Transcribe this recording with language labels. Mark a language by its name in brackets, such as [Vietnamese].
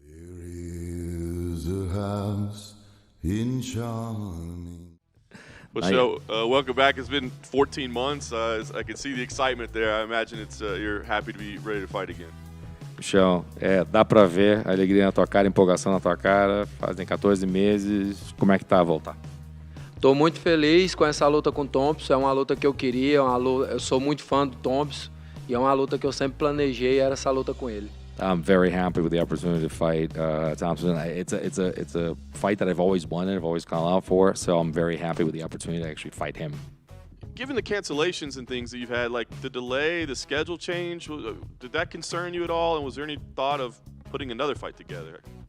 [English] There's a house in Charming. Michel, welcome back. It's been 14 months. I can see the excitement there. I imagine you're happy to be ready to fight again. [Portuguese] Michel, dá pra ver a alegria na tua cara, a empolgação na tua cara. Fazem 14 meses. Como é que tá a voltar? Tô muito feliz com essa luta com o Thompson. É uma luta que eu queria. Eu sou muito fã do Thompson. E é uma luta que eu sempre planejei, era essa luta com ele. [English] I'm very happy with the opportunity to fight Thompson. It's a fight that I've always wanted. I've always gone out for. So I'm very happy with the opportunity to actually fight him. Given the cancellations and things that you've had, like the delay, the schedule change, did that concern you at all? And was there any thought of putting another fight together?